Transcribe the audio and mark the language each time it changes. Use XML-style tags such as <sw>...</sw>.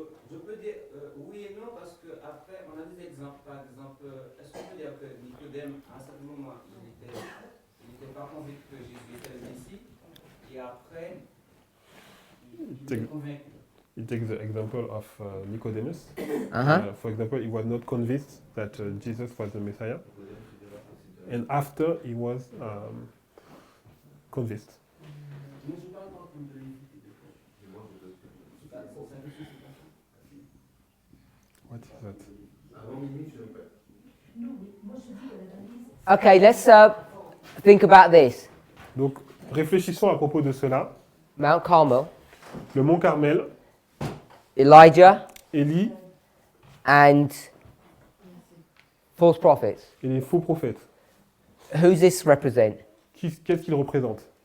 <fr>Je peux dire oui et non parce que après on a des exemples. Par exemple, est-ce qu'on peut dire que Nicodème à un certain moment il n'était pas convaincu que Jésus était le Messie et après il est convaincu.</fr> <en>He takes the example of Nicodemus. Uh-huh. For example, he was not convinced that Jesus was the Messiah, and after he was convinced. What is that? Okay, let's think about this.</en> <fr>Donc, réfléchissons à propos de cela.</fr> <en>Mount Carmel,</en> <fr>Le mont Carmel,</fr> <en>Elijah,</en> <fr>Élie</fr> <en>and false prophets.</en> <fr>et les faux prophètes.</fr> <en>Who's this represent?</en> <fr>Qu'est-ce qu'ils représentent?</fr>